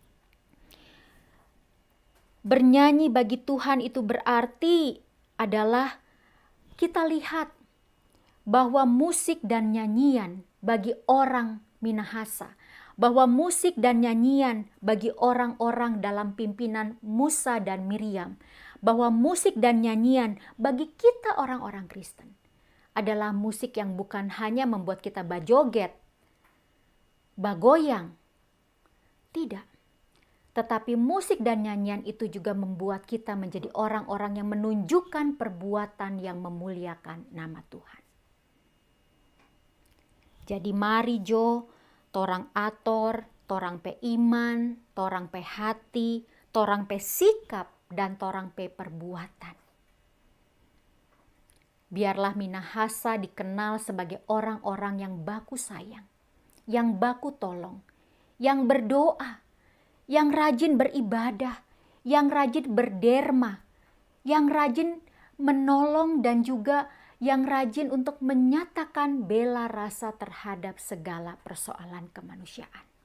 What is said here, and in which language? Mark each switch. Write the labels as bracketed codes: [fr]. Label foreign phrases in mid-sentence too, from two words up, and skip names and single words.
[id] Bernyanyi bagi Tuhan itu berarti adalah kita lihat bahwa musik dan nyanyian bagi orang Minahasa, bahwa musik dan nyanyian bagi orang-orang dalam pimpinan Musa dan Miriam, bahwa musik dan nyanyian bagi kita orang-orang Kristen adalah musik yang bukan hanya membuat kita [xmm] bajoget, bagoyang, [id] tidak. Tetapi musik dan nyanyian itu juga membuat kita menjadi orang-orang yang menunjukkan perbuatan yang memuliakan nama Tuhan. Jadi mari jo, [xmm] torang ator, torang pe iman, torang pe hati, torang pe sikap, dan torang pe perbuatan. [id] Biarlah Minahasa dikenal sebagai orang-orang yang [xmm] baku sayang, [id] yang [xmm] baku tolong, [id] yang berdoa, yang rajin beribadah, yang rajin berderma, yang rajin menolong dan juga yang rajin untuk menyatakan bela rasa terhadap segala persoalan kemanusiaan.